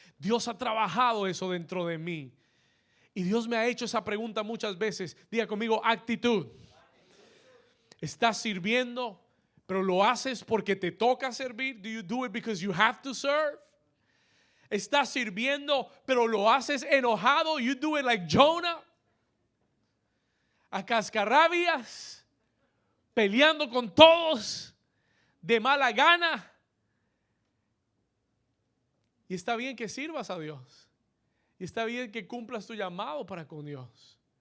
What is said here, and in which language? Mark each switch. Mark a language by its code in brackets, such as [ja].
[es] Dios ha trabajado eso dentro de mí. Y Dios me ha hecho esa pregunta muchas veces. Diga conmigo, actitud. ¿Estás sirviendo, pero lo haces porque te toca servir? [en] Do you do it because you have to serve? [es] ¿Estás sirviendo, pero lo haces enojado? [en] You do it like Jonah. [es] A cascarrabias, peleando con todos, de mala gana. Y está bien que sirvas a Dios. Y está bien que cumplas tu llamado para con Dios.